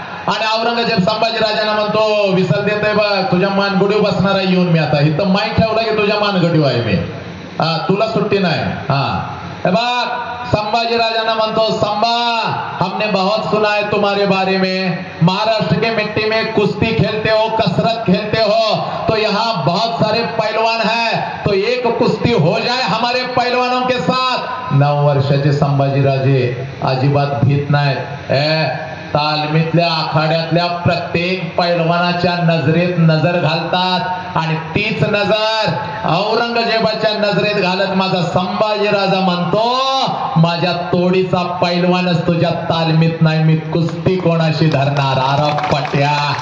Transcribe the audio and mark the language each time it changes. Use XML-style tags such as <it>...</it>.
<mr>आणि औरंगजेब संभाजीराजांना म्हणतो, विसल देतोय बघ, तुझ्या मानगुडीव बसणार आहे येऊन मी. आता इथं माईक ठेवला की तुझ्या मानगुडीव आहे मी. तुला सुट्टी नाही. बघ, संभाजीराजांना म्हणतो,</mr> <hi>संभा हमने बहुत सुना है तुम्हारे बारे में. महाराष्ट्र के मिट्टी में कुश्ती खेलते हो, कसरत खेलते हो, तो यहाँ बहुत सारे पहलवान हैं, तो एक कुश्ती हो जाए हमारे पहलवानों के साथ.</hi> <mr>9 वर्षाचे संभाजीराजे अजिबात भीत नाहीत. तालमीतल्या आखाड्यातल्या प्रत्येक पैलवानाच्या नजरेत नजर घालतात आणि तीच नजर औरंगजेबाच्या नजरेत घालत माझा संभाजीराजा म्हणतो, माझ्या तोडीचा पैलवानच तुझ्या तालमीत नाही, मी कुस्ती कोणाशी धरणार? आरब पट्या.</mr>